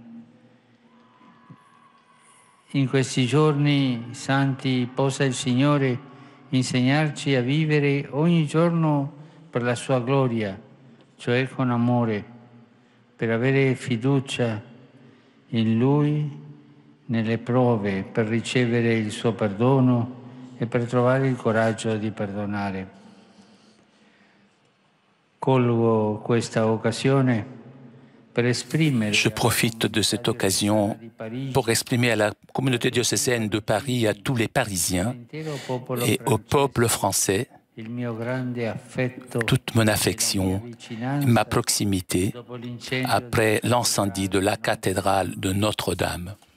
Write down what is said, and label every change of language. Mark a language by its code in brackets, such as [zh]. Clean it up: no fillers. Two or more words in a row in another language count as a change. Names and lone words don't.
[it] In questi giorni santi possa il Signore insegnarci a vivere ogni giorno per la sua gloria, cioè con amore, per avere fiducia in Lui nelle prove, per ricevere il suo perdono e per trovare il coraggio di perdonare. Colgo questa occasione. [fr] Je profite de cette occasion pour exprimer à la communauté diocésaine de Paris, à tous les Parisiens et au peuple français toute mon affection, ma proximité après l'incendie de la cathédrale de Notre-Dame.